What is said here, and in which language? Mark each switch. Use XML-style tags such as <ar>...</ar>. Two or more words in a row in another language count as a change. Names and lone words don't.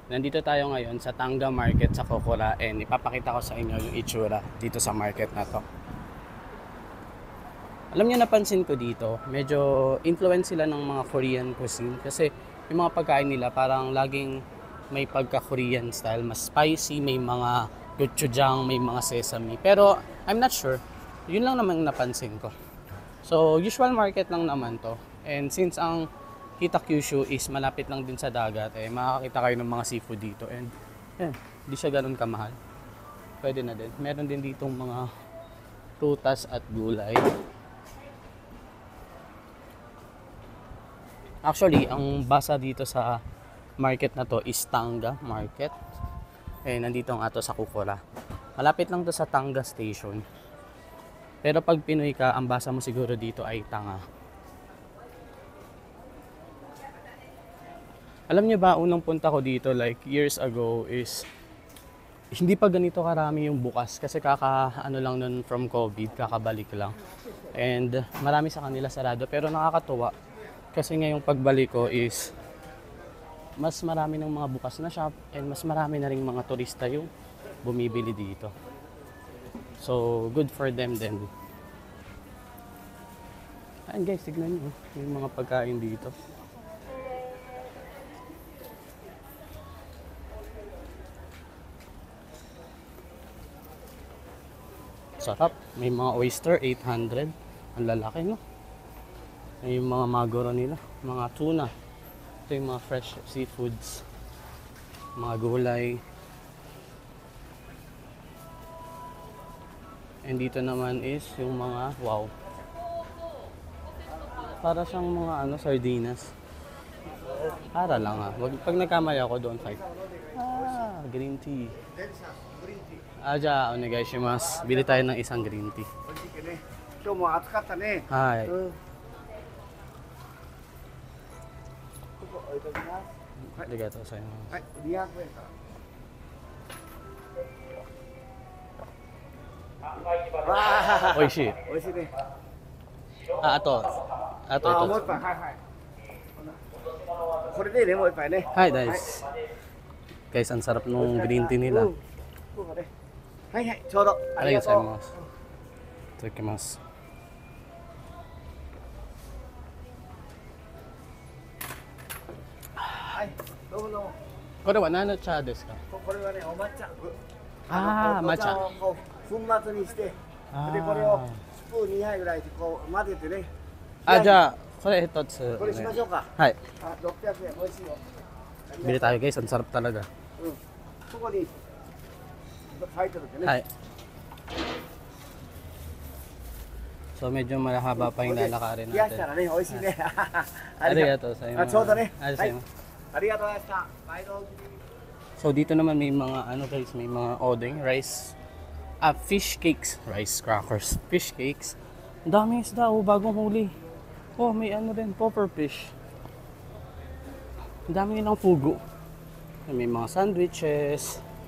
<tl>Nandito tayo ngayon sa Tanga Market sa Kokura and ipapakita ko sa inyo yung itsura dito sa market na to. Alam niyo, napansin ko dito, medyo influence sila ng mga</tl> <en>Korean cuisine</en> <tl>kasi yung mga pagkain nila parang laging may pagka-Korean style, mas spicy, may mga gochujang, may mga sesame.</tl> <en>Pero I'm not sure,</en> <tl>yun lang naman napansin ko.</tl> <en>So usual market</en> <tl>lang naman to, and since ang Kita Kyushu is malapit lang din sa dagat, makakita kayo ng mga seafood dito, and di siya ganun kamahal. Pwede na din. Meron din ditong mga prutas at gulay. Actually, ang basa dito sa market na to is Tanga Market. Nandito nga to sa Kokura. Malapit lang to sa Tanga Station. Pero pag Pinoy ka, ang basa mo siguro dito ay Tanga. Alam niyo ba, unang punta ko dito</tl> <en>like years ago</en> <tl>is hindi pa ganito karami yung bukas kasi ano lang nun</tl> <en>from COVID,</en> <tl>kakabalik lang. And marami sa kanila sarado, pero nakakatuwa kasi ngayong pagbalik ko is mas marami ng mga bukas na shop and mas marami na ring mga turista yung bumibili dito.</tl> <en>So good for them then.</en> <tl>Ayan guys, tignan nyo yung mga pagkain dito. Sarap. May mga oyster, 800. Ang lalaki, no? May mga maguro nila. Mga tuna. Ito yung mga fresh seafoods. Mga gulay. And dito naman is yung mga, wow. Para siyang mga sardinas. Para lang ha. Pag nagkamali ako,</tl> <en>don't fight. Green tea.</en> <ja>Onegaishimasu.</ja> <tl>Bili tayo ng isang</tl> <en>green tea.</en> <tl>Hi.</tl> <ja>ありがとうございます. Oishii.</ja> <tl>Ito. Hi, guys. Guys, ang sarap nung</tl> <en>green tea</en> <tl>nila.</tl> <ja>ありがとうございます。いただきます. これはなんのお茶ですか? これはね、お抹茶。抹茶。こう粉末にして、でこれをスプーン2杯ぐらいでこう混ぜてね。じゃあこれ一つ。これしましょうか。はい。 600円、美味しいよ。</ja> <tl>Bili tayo guys, ang sarap talaga.</tl> <ja>ここに書いてるってね。</ja> <tl>はい。So medyo mahaba pa yung lalakarin</tl> <ja>冷やした</ja> <tl>natin.</tl> <ja>らね、美味しいね。ありがとうございます. ちょうどね。 Arigatou はい gozaimasu. ありがとうございました。毎度。</ja> <tl>So dito naman may mga guys, may mga odeng,</tl> <en>rice, fish cakes, rice crackers, fish cakes.</en> <tl>Ang daming isda, bagong huli. May din,</tl> <en>popper fish.</en> <tl>Ang dami nilang fugu. May mga sandwiches.</tl>